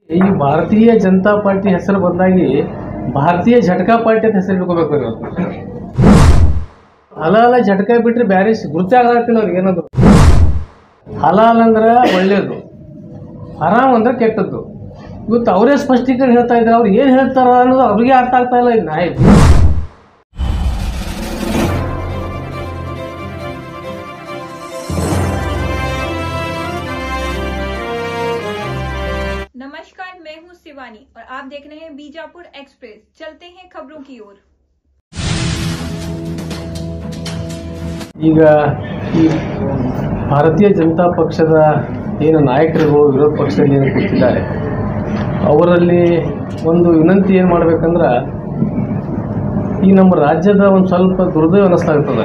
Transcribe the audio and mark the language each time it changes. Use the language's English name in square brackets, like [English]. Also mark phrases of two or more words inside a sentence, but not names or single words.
[Kannada] ಈ ಭಾರತೀಯ ಜನತಾ ಪಾರ್ಟಿ ಹೆಸರು ಬದಲಾಗಿ ಭಾರತೀಯ ಝಟಕಾ ಪಾರ್ಟಿ ಅಂತ ಹೆಸರು ಇಟ್ಕೋಬೇಕು ಇವತ್ತು. ಹಲಾಲ ಝಟಕಾ ಬಿಟ್ಟರೆ ಬೇರೆ ಗುರುತೇ ಆಗತ್ತಿಲ್ಲ ಅವ್ರಿಗೆ ಏನದು. ಹಲಾಲ್ ಅಂದ್ರೆ ಒಳ್ಳೇದು, ಹರಾಮ್ ಅಂದ್ರೆ ಕೆಟ್ಟದ್ದು. ಇವತ್ತು ಅವರೇ ಸ್ಪಷ್ಟೀಕರಣ ಹೇಳ್ತಾ ಇದ್ದಾರೆ. ಅವ್ರು ಏನು ಹೇಳ್ತಾರ ಅನ್ನೋದು ಅವ್ರಿಗೆ ಅರ್ಥ ಆಗ್ತಾ ಇಲ್ಲ. ಈಗ ನಾಯಕ [Hindi] नमस्कार, मैं हूं शिवानी और आप देख रहे हैं बीजापुर एक्सप्रेस। चलते हैं खबरों की ओर। [Kannada] ಈಗ ಈ ಭಾರತೀಯ ಜನತಾ ಪಕ್ಷದ ಏನು ನಾಯಕರು ವಿರೋಧ ಪಕ್ಷದಲ್ಲಿ ಏನು ಕೂತಿದ್ದಾರೆ, ಅವರಲ್ಲಿ ಒಂದು ವಿನಂತಿ ಏನು ಮಾಡ್ಬೇಕಂದ್ರೆ, ಈ ನಮ್ಮ ರಾಜ್ಯದ ಒಂದು ಸ್ವಲ್ಪ ದುರ್ದೈವ ಅನ್ನಿಸ್ತಾಗ್ತದೆ.